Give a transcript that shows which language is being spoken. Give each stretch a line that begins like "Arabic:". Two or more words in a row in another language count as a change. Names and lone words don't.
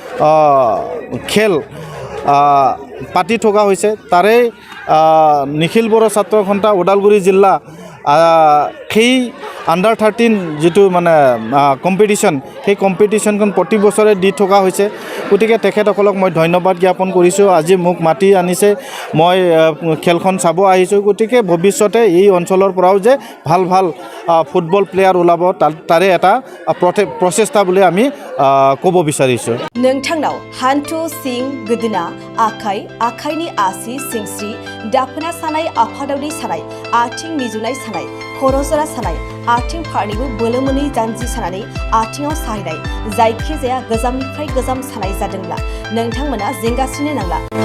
Assamese: খেল পাতি থকা হৈছে তাৰে নিখিল বড়ো ছাত্ৰ সন্থা ওদালগুৰি জিলা সেই Under-13 যিটো মানে কম্পিটিশ্যন সেই কম্পিটিশ্যনখন প্ৰতি বছৰে দি থকা হৈছে গতিকে তেখেতসকলক মই ধন্যবাদ জ্ঞাপন কৰিছোঁ আজি মোক মাতি আনিছে মই খেলখন চাব আহিছোঁ গতিকে ভৱিষ্যতে এই অঞ্চলৰ পৰাও যে ভাল ভাল
English: football player
Assamese: ওলাব তাৰে এটা প্ৰচেষ্টা বুলি আমি ক'ব বিচাৰিছোঁ
Bodo: नोंथांनाव हान्थु सिं गोदोना आखाइनि आसि सिंस्रि दाफोना सानाय आफादावनि सानाय आथिं मिजुनाय सानाय खर' जरा सानाय आथिं फारनैबो बोलो मोनै जानजि सानानै आथिङाव साहैनाय जायखिजाया गोजामनिफ्राय गोजाम सानाय जादोंब्ला नोंथांमोना जिंगासिनो नांला